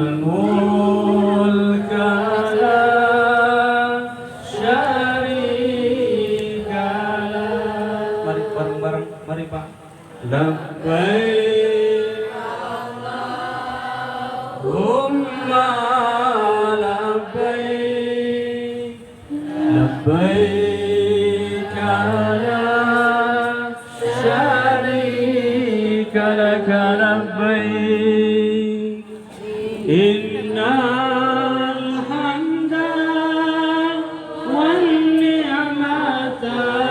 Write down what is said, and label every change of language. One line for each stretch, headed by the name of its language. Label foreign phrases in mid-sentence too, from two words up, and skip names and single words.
Arabic: الملك لا شريك له.
Indonesian: Mari bareng-bareng, mari Pak.
Arabic: لبيك اللهم لبيك لبيك لا شريك لك لبيك إن الحمد والنعمة